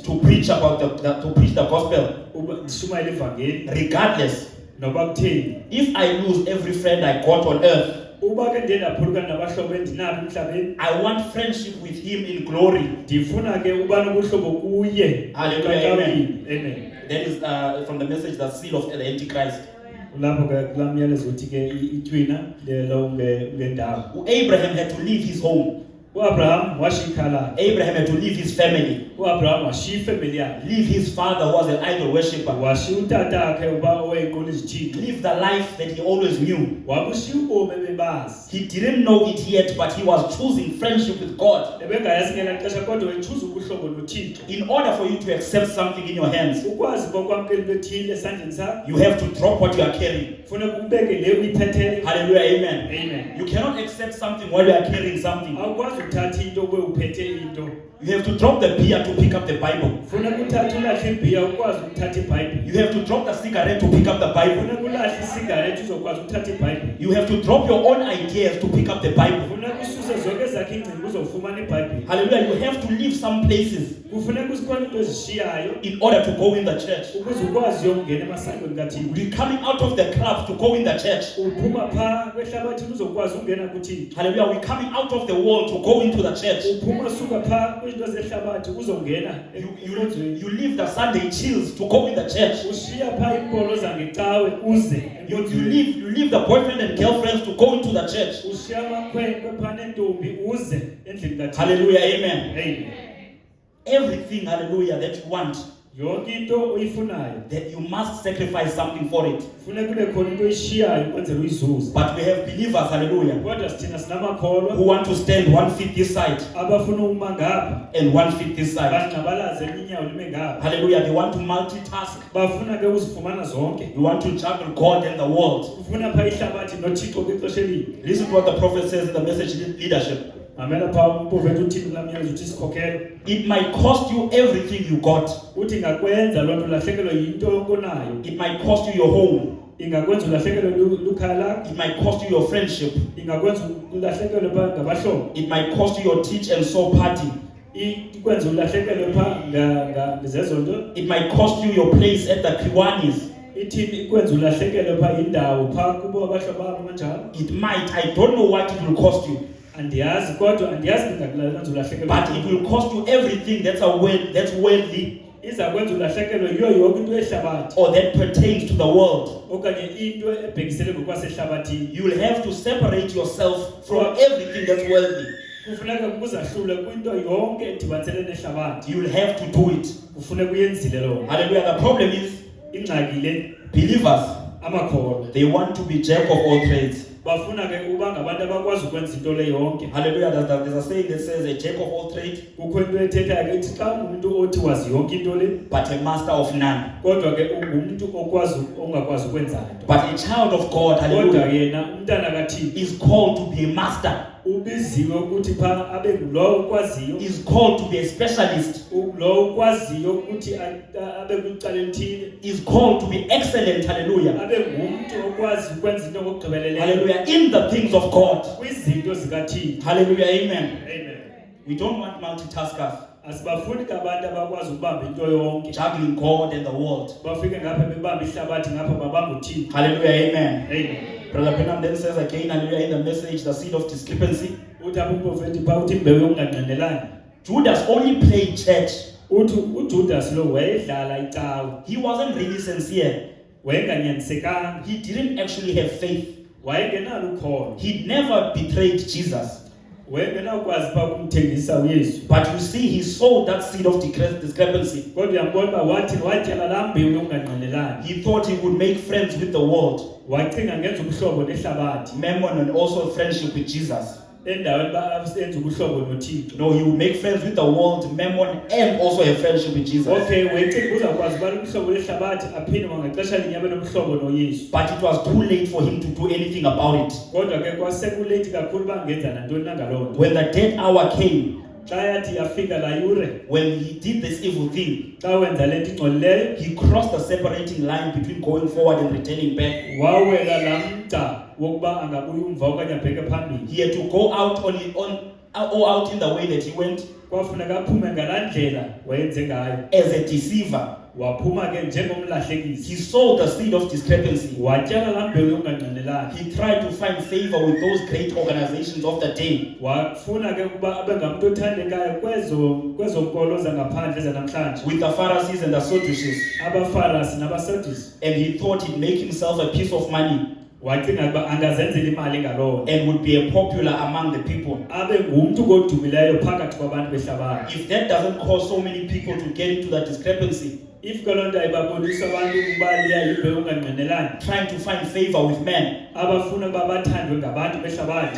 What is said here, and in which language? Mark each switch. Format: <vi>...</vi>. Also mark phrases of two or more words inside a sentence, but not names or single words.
<en>To preach about to preach the gospel.</en> <xh>Uba ndishumayele ivangeli</xh> <en>Regardless,</en> <xh>noba kutheni.</xh> <en>if I lose every friend I got on earth,</en> <xh>Uba ke ndiye ndaphulukana nabahlobo endinabo emhlabeni,</xh> <en>I want friendship with him in glory.</en> <xh>ndifuna ke uba nobuhlobo kuye.</xh> <en>Hallelujah. Amen. Amen. That is from the message, the seal of the Antichrist.</en> <xh>Kulapho ke kulaa myalezo uthi ke itwina lelo ngendawo.</xh> <en>Abraham had to leave his home.</en> <xh>UAbraham washiya ikhala.</xh> <en>Abraham had to leave his family.</en> <xh>UAbraham washiya ifemeli yakhe.</xh> <en>Leave his father who was an idol worshipper.</en> <xh>Washiya utata wakhe uba owayenqula izithixo.</xh> <en>Leave the life that he always knew.</en> <xh>Wabushiya ubomi bebazi.</xh> <en>He didn't know it yet, but he was choosing friendship with God.</en> <xh>Ebengayazi ngelaa xesha kodwa wayechuza ubuhlobo noThixo.</xh> <en>In order for you to accept something in your hands,</en> <xh>Ukwazi bokwamkela into ethile esandleni sakho,</xh> <en>you have to drop what you are carrying.</en> <xh>funeka ubeke le uyiphetheyo.</xh> <en>Hallelujah. Amen. Amen. You cannot accept something while you are carrying something.</en> <xh>Awukwazi ukuthatha into ube uphethe into.</xh> <en>You have to drop the beer to pick up the Bible.</en> <xh>Funeka uthathe ulahle ibhiya ukwazi ukuthatha iBhayibhile.</xh> <en>You have to drop the cigarette to pick up the Bible.</en> <xh>Funeka ulahle isigarethi uzokwazi ukuthatha iBhayibhile.</xh> <en>You have to drop your own ideas to pick up the Bible.</en> <xh>Funeka ususe zonke ezakhe ingcinga uzofumana iBhayibhile.</xh> <en>Hallelujah. You have to leave some places</en> <xh>kufuneka uzikhona into ezishiyayo</xh> <en>in order to go in the church.</en> <xh>ukuze ukwazi ukungena emasangweni kaThixo.</xh> <en>You're coming out of the club to go in the church.</en> <xh>Uphuma pha kwehlabathi uzokwazi ukungena kuThixo.</xh> <en>Hallelujah. We're coming out of the world to go into the church.</en> <xh>Uphuma suka pha kwizinto zehlabathi uzongena enkonzweni.</xh> <en>You leave the Sunday chills to go in the church.</en> <xh>Ushiya pha imbolo zangecawe uze</xh> <en>You</en> <xh>enkonzweni.</xh> <en>leave the boyfriend and girlfriends to go into the church.</en> <xh>Ushiya amakhwenkwe pha nentombi uze endlini kaThixo.</xh> <en>Hallelujah. Amen. Amen. Everything, hallelujah, that you want,</en> <xh>Yonke into oyifunayo</xh> <en>that you must sacrifice something for it.</en> <xh>kufuneka kube khona into oyishiyayo ukwenzela uyizuze.</xh> <en>But we have believers, hallelujah,</en> <xh>Kodwa sithina sinamakholwa</xh> <en>who want to stand 1 feet this side</en> <xh>abafuna ukuma ngapha</xh> <en>and 1 feet this side.</en> <xh>bangcabalaze inyawo lime ngapha.</xh> <en>Hallelujah. They want to multitask.</en> <xh>Bafuna ke uzifumana zonke.</xh> <en>You want to juggle God and the world.</en> <xh>Ufuna pha ihlabathi noThixo kwixesha elinye.</xh> <en>Listen to what the prophet says in the message leadership.</en> <xh>Mamela pha umprofeti uthini lamyeza uthi sikhokhela.</xh> <en>It might cost you everything you got.</en> <xh>Uthi ngakwenza lonto lahlekelwe yinto onayo.</xh> <en>It might cost you your home.</en> <xh>Ingakwenza ulahlekelwe lukhaya lakho.</xh> <en>It might cost you your friendship.</en> <xh>Ingakwenza ulahlekelwe pha ngabahlobo.</xh> <en>It might cost you your teach and soul party.</en> <xh>Ikwenza ulahlekelwe pha ngezezonto.</xh> <en>It might cost you your place at the Kiwanis.</en> <xh>Ithini ikwenza ulahlekelwe pha indawo pha kubo abahlobo babo kanjalo.</xh> <en>It might, I don't know what it will cost you,</en> <xh>Andiyazi kodwa andiyazi ngakwenza ulahlekelwe.</xh> <en>but it will cost you everything that's worldly</en> <xh>Iza kwenza ulahlekelwe yiyo yonke into ehlabathi</xh> <en>or that pertains to the world.</en> <xh>okanye into ebhekisele ngokwasehlabathini.</xh> <en>You will have to separate yourself from everything that's worldly.</en> <xh>Kufuneka ukuzahlule kwinto yonke edibanisele nehlabathi.</xh> <en>You will have to do it.</en> <xh>Kufuneka uyenzile lo.</xh> <en>Hallelujah. The problem is,</en> <xh>Ingxaki le</xh> <en>believers,</en> <xh>amakholwa</xh> <en>they want to be jack of all trades.</en> <xh>bafuna ke uba ngabantu abakwazi ukwenza into le yonke.</xh> <en>Hallelujah. There's a saying that says a jack of all trades,</en> <xh>Kukho into ethethayo ke ithi xa umuntu othi wazi yonke into le</xh> <en>but a master of none.</en> <xh>kodwa ke ungumuntu okwazi ongakwazi ukwenza into.</xh> <en>But a child of God,</en> <xh>Kodwa hallelujah, yena umntana kaThixo</xh> <en>is called to be a master.</en> <xh>ubiziwe ukuthi pha abe ngulowo okwaziyo.</xh> <en>Is called to be a specialist.</en> <xh>Lo ukwaziyo ukuthi abe kwicala elithile.</xh> <en>Is called to be excellent. Hallelujah.</en> <xh>Abe ngumuntu okwazi ukwenza into ngokugqibeleleyo</xh> <en>Hallelujah. In the things of God.</en> <xh>kwizinto zikaThixo.</xh> <en>Hallelujah. Amen. Amen. We don't want multitaskers,</en> <xh>Asibafuni abantu abakwazi ukubamba into yonke.</xh> <en>juggling God and the world.</en> <xh>Bafike ngapha bebamba ihlabathi ngapha babamba uThixo.</xh> <en>Hallelujah. Amen. Amen. Brother Penham then says again, hallelujah, in the message, the seed of discrepancy.</en> <xh>Uthi umprofeti pha uthi imbewu yokunganqanelani.</xh> <en>Judas only played church.</en> <xh>Uthi uJudas lo wayedlala icawe.</xh> <en>He wasn't really sincere.</en> <xh>Wayenganyanyisekanga.</xh> <en>He didn't actually have faith.</en> <xh>Wayengenalo ukholo.</xh> <en>He never betrayed Jesus.</en> <xh>Wayengenakwazi pha ukumthengisa uYesu.</xh> <en>But you see, he sowed that seed of discrepancy.</en> <xh>Kodwa uyambona uba watyala laa mbewu yokunganqanelani.</xh> <en>He thought he would make friends with the world,</en> <xh>Wacinga ngenza ubuhlobo nehlabathi.</xh> <en>mammon, and also friendship with Jesus.</en> <xh>Endaweni enza ubuhlobo noThixo.</xh> <en>No, he would make friends with the world, mammon, and also have friendship with Jesus.</en> <xh>Okay, wayecinga uzawukwazi uba ubuhlobo lehlabathi aphinde ngaxesha linye abe nobuhlobo noYesu.</xh> <en>But it was too late for him to do anything about it.</en> <xh>Kodwa ke kwasekulethi kakhulu uba angenza nantoni na ngaloo nto.</xh> <en>When the dead hour came,</en> <xh>Xa yathi yafika laa yure,</xh> <en>when he did this evil thing,</en> <xh>xa wenza le nto ingcolileyo,</xh> <en>he crossed the separating line between going forward and returning back.</en> <xh>wawela laa mgca wokuba angabuya umva okanye abheke phambili.</xh> <en>He had to go out out in the way that he went</en> <xh>Kwafuneka aphume ngalaa ndlela wayenze ngayo.</xh> <en>as a deceiver.</en> <xh>Waphuma ke njengomlahlekisi.</xh> <en>He sowed the seed of discrepancy.</en> <xh>Watyala laa mbewu yokunganqanelani.</xh> <en>He tried to find favor with those great organizations of the day.</en> <xh>Wafuna ke ukuba abe ngamuntu othandekayo kwezo nkolo zangaphandle zanamhlanje.</xh> <en>With the Pharisees and the Sadducees.</en> <xh>Abafarisi nabaSadusi.</xh> <en>And he thought he'd make himself a piece of money</en> <xh>Wacinga ukuba angazenzela imali ngaloo nto.</xh> <en>and would be a popular among the people.</en> <xh>Abe ngumntu kodumileyo phakathi kwabantu behlabathi.</xh> <en>If that doesn't cause so many people to get into that discrepancy,</en> <xh>If ke loo nto ayibabonisa abantu ukuba liya yimbewu yokunganqanelani.</xh> <en>trying to find favor with men,</en> <xh>Abafuna ukuba bathandwe ngabantu behlabathi.</xh>